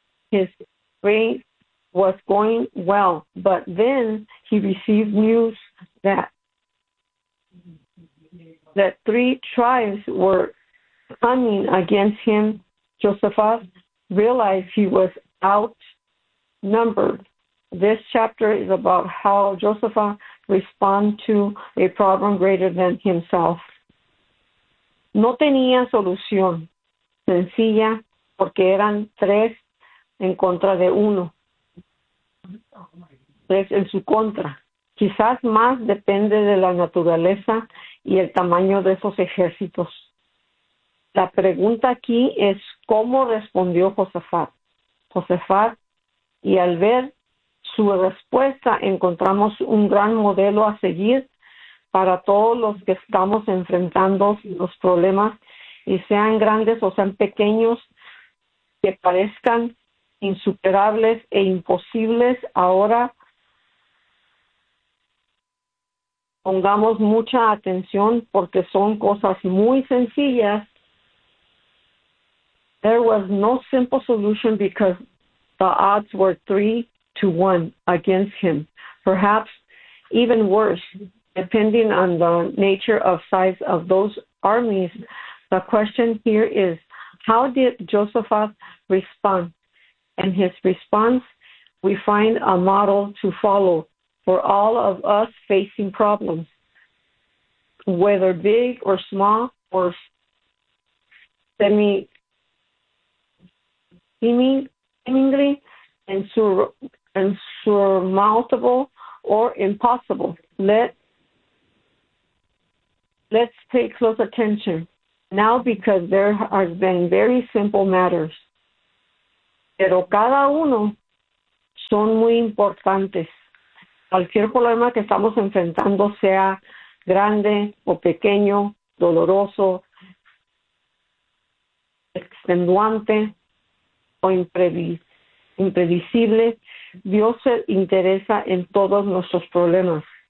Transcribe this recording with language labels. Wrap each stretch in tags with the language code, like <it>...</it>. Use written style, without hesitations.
<en>His reign was going well, but then he received news that three tribes were coming against him. Josaphat realized he was outnumbered. This chapter is about how Josaphat responded to a problem greater than himself.</en> <es>No tenía solución sencilla porque eran tres en contra de uno. Tres en su contra. Quizás más depende de la naturaleza y el tamaño de esos ejércitos. La pregunta aquí es cómo respondió Josafat. Josafat, y al ver su respuesta, encontramos un gran modelo a seguir para todos los que estamos enfrentando los problemas, y sean grandes o sean pequeños, que parezcan insuperables e imposibles. Ahora pongamos mucha atención porque son cosas muy sencillas.</es> <en>There was no simple solution because the odds were 3-1 against him. Perhaps even worse, depending on the nature of size of those armies, the question here is, how did Josaphat respond? And his response, we find a model to follow for all of us facing problems, whether big or small or seemingly insurmountable or impossible. Let's pay close attention now, because there have been very simple matters.</en> <es>Pero cada uno son muy importantes. Cualquier problema que estamos enfrentando, sea grande o pequeño, doloroso, extenuante o imprevisible, Dios se interesa en todos nuestros problemas.</es>